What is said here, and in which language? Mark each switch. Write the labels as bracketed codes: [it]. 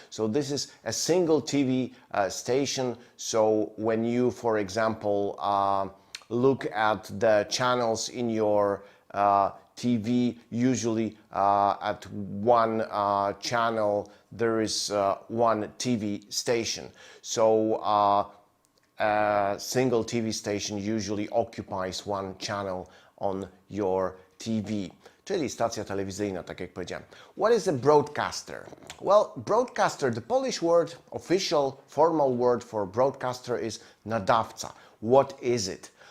[en] So this is a single TV station. So when you, for example, look at the channels in your TV, usually at one channel there is one TV station. So a single TV station usually occupies one channel on your TV, [pl] czyli stacja telewizyjna, tak jak powiedziałem. [en] What is a broadcaster? Well, broadcaster, the Polish word, official, formal word for broadcaster is nadawca. What is it?